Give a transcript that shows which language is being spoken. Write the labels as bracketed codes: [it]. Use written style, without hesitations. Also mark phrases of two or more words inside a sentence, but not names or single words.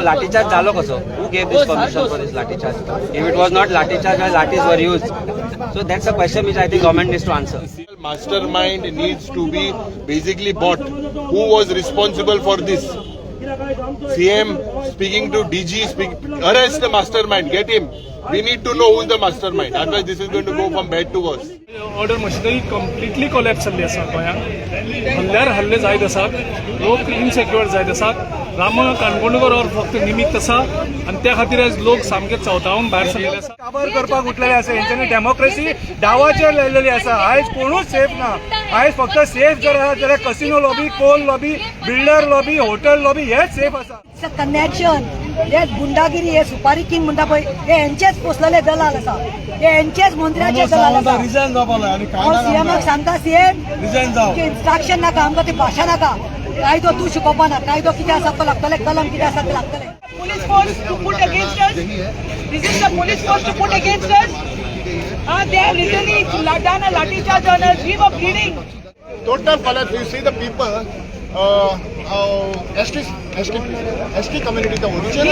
[kok] लाठीचार्ज जालो कसो? [en] Who gave this permission for this lathicharge? If it was not lathicharge, lathis were used. So that's a question which I think government needs to answer. Mastermind needs to be basically bought. Who was responsible for this? CM speaking to DG, arrest the mastermind, get him. We need to know who is the mastermind. Otherwise, this is going to go from bad to worse. order machinery [kok] कंप्लिटली कोलॅप्स जाल्ली आसा गोंयांत. हल्ल्यार हल्ले जायत आसात, लोक इनसेक्युअर जायत आसात. राम काणकोणकर और फक्त निमित्त आसा आनी त्या खातीर आज लोक सामके चवतावून भायर सरलेले आसा. काबार करपाक उठलेले आसा. हेंच्यांनी डेमोक्रेसी डावाचेर लायलेली आसा. आयज कोणूच सेफ ना. आयज फक्त सेफ जर आसा जाल्यार [en] casino lobby, coal lobby, builder lobby, hotel lobby [kok] हेच सेफ आसा. कनेक्शन हे गुंडागिरी, हे सुपारी किंग म्हणटा पळय, हे हेंचेच पोसलेले दलाल आसा, हे हेंचेच मंत्र्याचे दलाल आसा. सीएमाक सांगता सीएम की इन्स्ट्रक्शन नाका, आमकां ती भाशा नाका, कायदो तूं शिकोवपा ना, कायदो कितें आसा तो लागतले, कलम कितें आसा ते लागतले. [en] Police force to put against us. This is the police force to put against us. They have literally done a lathi charge on us. We were bleeding. Total collapse. You see the people, ST community, the original.